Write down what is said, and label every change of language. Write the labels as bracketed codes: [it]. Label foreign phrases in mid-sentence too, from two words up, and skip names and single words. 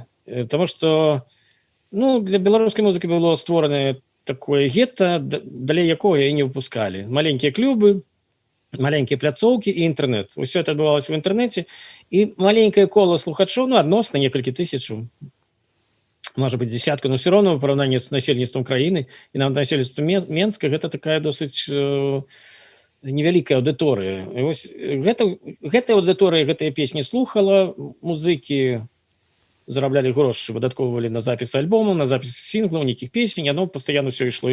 [be] Таму што для беларускай музыкі было створана такое гета, далей якога і не выпускалі. Маленькія клубы, маленькія пляцоўкі і інтэрнэт. Усё это адбывалася ў інтэрнэце. І маленькае кола слухачоў, адносна некалькі тысячаў, [ru] может быть, десятка, но все равно в поравнании с [be] насельніцтвом краіны і нават насельніцтвом Менска гэта такая досыць невялікая аўдыторыя. І вось гэтая аўдыторыя гэтыя песні слухала, музыкі зараблялі грошы, выдаткоўвалі на запіс альбома, на запіс сінглаў, нейкіх песень, яно пастаянна ўсё ішло.